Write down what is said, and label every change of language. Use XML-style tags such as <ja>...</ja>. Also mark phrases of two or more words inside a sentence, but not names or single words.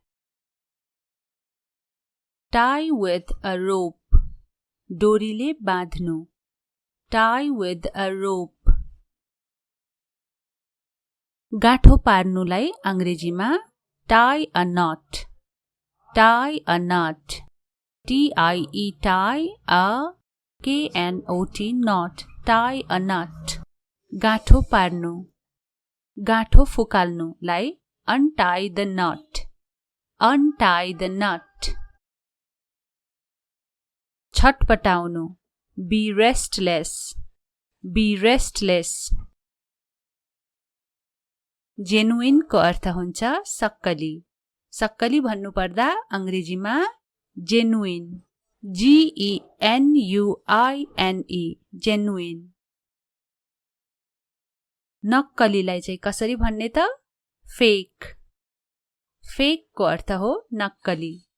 <en>tie with a rope</en> <ne>डोरीले बाँध्नु।</ne> <en>tie with a rope.</en> <ne>गाँठो पार्नुलाई अंग्रेजीमा</ne> <en>tie a knot. tie a knot. TIE tie a KNOT knot। tie a knot.</en> <ne>गाँठो पार्नु। गाँठो फुकाल्नुलाई</ne> <en>untie the knot। untie the knot। छटपटाउनु be restless। be restless।</en> <ne>जेन्युइन को अर्थ हुन्छ सक्कली। सक्कली भन्नुपर्दा अंग्रेजीमा जेन्युइन।</ne> <en>GENUINE जेन्युइन।</en> <ne>नक्कलीलाई चाहिँ कसरी भन्ने त फेक, फेकको अर्थ हो नक्कली।</ne>